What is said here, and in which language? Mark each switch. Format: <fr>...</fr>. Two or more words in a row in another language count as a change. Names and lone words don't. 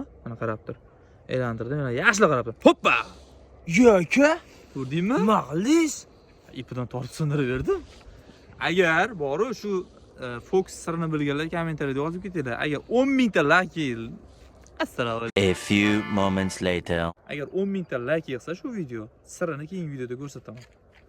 <uz>Mana qarab tur. Aylantirdim, mana yaxshilab qarab tur. Hoppa! Ya aka, Ko'rdingmi? nima qildingiz? Ipidan tortib sindirib berdim. Agar boru shu Fox sirini bilganlar kommentariyada yozib ketinglar. Agar 10 mingta like assalomu alaykum.</uz> <en>A few moments later.</en> <uz>Agar 10 mingta like yig'sa shu video, sirini keyingi videoda ko'rsataman.</uz>